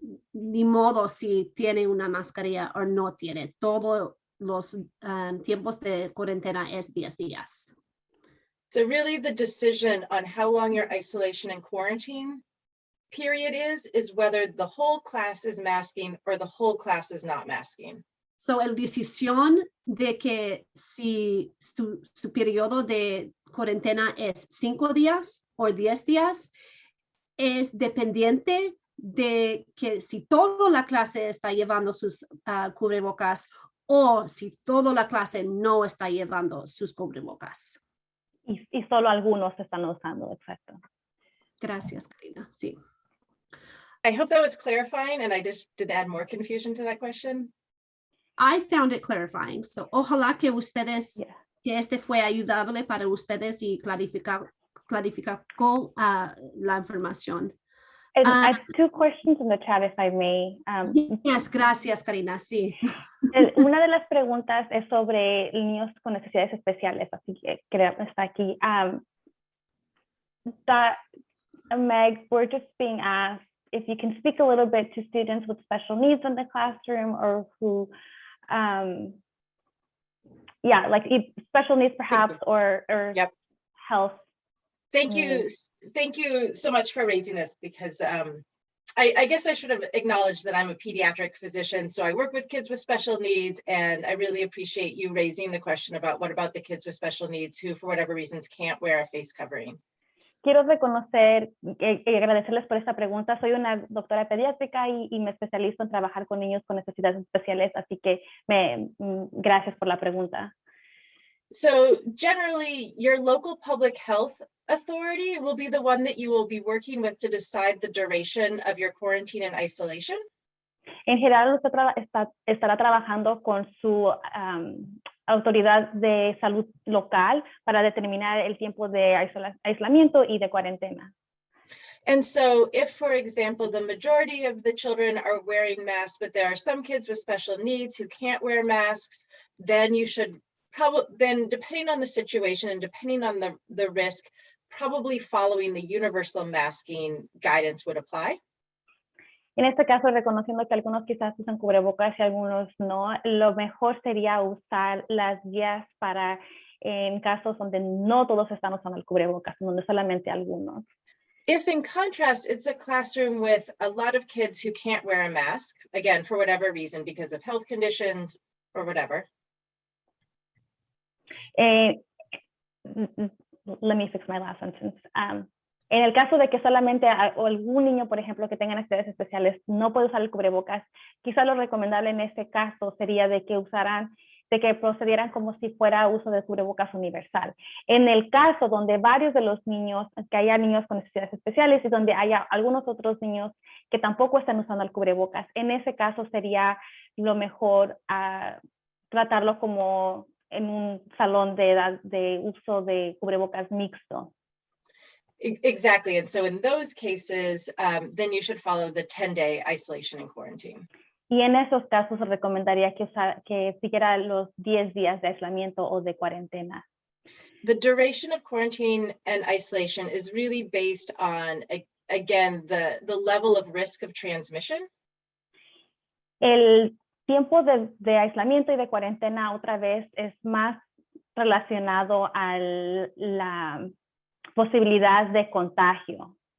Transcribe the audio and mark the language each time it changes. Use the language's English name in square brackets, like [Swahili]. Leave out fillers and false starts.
[Spanish] Ni modo si tiene una mascarilla o no tiene. Todos los tiempos de cuarentena es 10 días. [English] So really the decision on how long your isolation and quarantine period is whether the whole class is masking or the whole class is not masking. [Spanish] So, la decisión de que si su periodo de cuarentena es 5 días o 10 días es dependiente de que si toda la clase está llevando sus cubrebocas o si toda la clase no está llevando sus cubrebocas. Y solo algunos están usando, exacto. Gracias, Karina. Sí. [English] I hope that was clarifying and I just did add more confusion to that question. I found it clarifying. [Spanish] So, ojalá que ustedes, que este fue ayudable para ustedes y clarificó la información. [English] And I have 2 questions in the chat, if I may. [Spanish] Yes, gracias, Karina. Sí. Una de las preguntas es sobre niños con necesidades especiales, así que creo que está aquí. [English] Meg, we're just being asked if you can speak a little bit to students with special needs in the classroom or who, yeah, like special needs perhaps or Yep. health. Thank you so much for raising this because I guess I should have acknowledged that I'm a pediatric physician, so I work with kids with special needs, and I really appreciate you raising the question about what about the kids with special needs who, for whatever reasons, can't wear a face covering. [Spanish] Quiero reconocer y agradecerles por esta pregunta. Soy una doctora pediátrica y me especializo en trabajar con niños con necesidades especiales, así que gracias por la pregunta. [English] So generally, your local public health authority will be the one that you will be working with to decide the duration of your quarantine and isolation. [Spanish] En general, usted estará trabajando con su autoridad de salud local para determinar el tiempo de aislamiento y de cuarentena. [English] And so if, for example, the majority of the children are wearing masks, but there are some kids with special needs who can't wear masks, then you should then depending on the situation and depending on the risk, probably following the universal masking guidance would apply. [Spanish] En este caso, reconociendo que algunos quizás usan cubrebocas y algunos no, lo mejor sería usar las guías para en casos donde no todos están usando el cubrebocas, donde solamente algunos. [English] If in contrast, it's a classroom with a lot of kids who can't wear a mask, again, for whatever reason, because of health conditions or whatever. Let me fix my last sentence. [Spanish] En el caso de que solamente algún niño, por ejemplo, que tenga necesidades especiales no puede usar el cubrebocas, quizá lo recomendable en este caso sería de que procedieran como si fuera uso de cubrebocas universal. En el caso donde varios de los niños, que haya niños con necesidades especiales y donde haya algunos otros niños que tampoco están usando el cubrebocas, en ese caso sería lo mejor tratarlo como en un salón de edad de uso de cubrebocas mixto. [English] Exactly, and so in those cases, then you should follow the 10-day isolation and quarantine. [Spanish] Y en esos casos recomendaría que siguiera los 10 días de aislamiento o de cuarentena. [English] The duration of quarantine and isolation is really based on, again, the level of risk of transmission. [Spanish] El tiempo de aislamiento y de cuarentena otra vez es más relacionado a la posibilidad de contagio.